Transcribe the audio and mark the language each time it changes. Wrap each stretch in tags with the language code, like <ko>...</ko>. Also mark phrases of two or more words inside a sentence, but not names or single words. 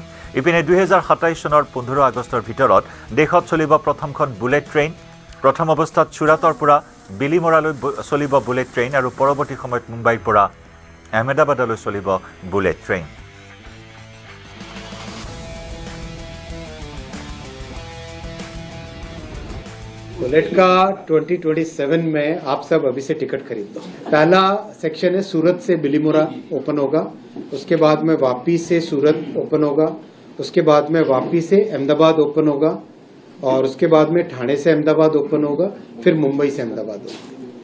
<as>ইপিনে 2027 চনৰ 15 আগষ্টৰ ভিতৰত দেশত চলিব প্ৰথমখন বুলেট ট্ৰেইন। প্ৰথম অৱস্থাত চুৰাটৰ পৰা বিলিমৰালৈ চলিব বুলেট ট্ৰেইন আৰু পৰৱৰ্তী সময়ত মুম্বাইৰ পৰা আহমেদাবাদলৈ চলিব বুলেট ট্ৰেইন।</as> <hi>बुलेट का 2027 में आप सब अभी से टिकट खरीद लो। पहला सेक्शन है सूरत से बिलीमोरा ओपन होगा, उसके बाद में वापी से सूरत ओपन होगा, उसके बाद में वापी से अहमदाबाद ओपन होगा और उसके बाद में ठाणे से अहमदाबाद ओपन होगा, फिर मुंबई से अहमदाबाद होगा।</hi>